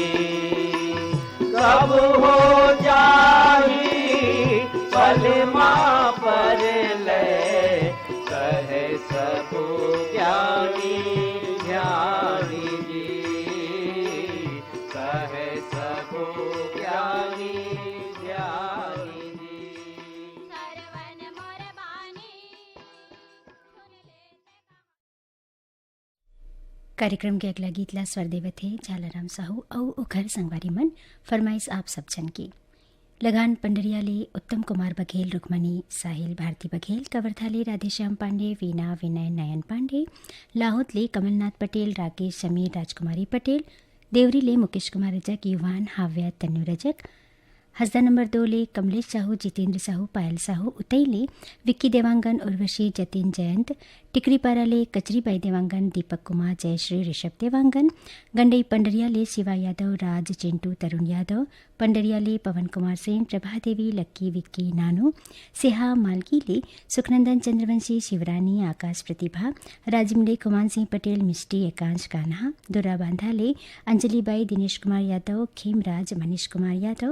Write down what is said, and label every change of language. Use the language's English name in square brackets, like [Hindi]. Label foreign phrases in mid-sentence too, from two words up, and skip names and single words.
[Chhattisgarhi] कब हो जाही पलमा पर ले कहे सब ज्ञानी ज्ञानी जी, कहे सब ज्ञानी ज्ञानी जी। सरवन मोर बानी सुन ले। कार्यक्रम के अगला गीतला स्वर देवत थे झालाराम साहू औ उखर संगवारी मन फरमाइश आप सब जन की। लगान पंडरियाले उत्तम कुमार बघेल, रुक्मणी साहिल, भारती बघेल, कवरथाले राधेश्याम पांडे, वीणा विनय नयन पांडे, लाहोतले कमलनाथ पटेल, राकेश समीर, राजकुमारी पटेल, देवरीले मुकेश कुमार रजक, युवान हाव्या तन्नू रजक, हसदा नंबर 2 ले कमलेश साहू, जितेंद्र साहू, पायल साहू, उतईले विक्की देवांगन, उर्वशी, जतिन जयंत, टिकरीपारा ले कचरीबाई देवांगन, दीपक कुमार, जयश्री, ऋषभ देवांगन, गंडई पंडरिया ले शिवा यादव, राज, चिंटू, तरुण यादव, पंडरिया ले पवन कुमार सेन, प्रभा देवी, लक्की, विक्की, नानू, सिहा, मालकी ले सुखनंदन चंद्रवंशी, शिवरानी, आकाश, प्रतिभा, राजिमले कुमान सिंह पटेल, मिष्टी, एकांश, कान्हा, दुरा बांधा ले अंजलिबाई, दिनेश कुमार यादव, खेमराज, मनीष कुमार यादव,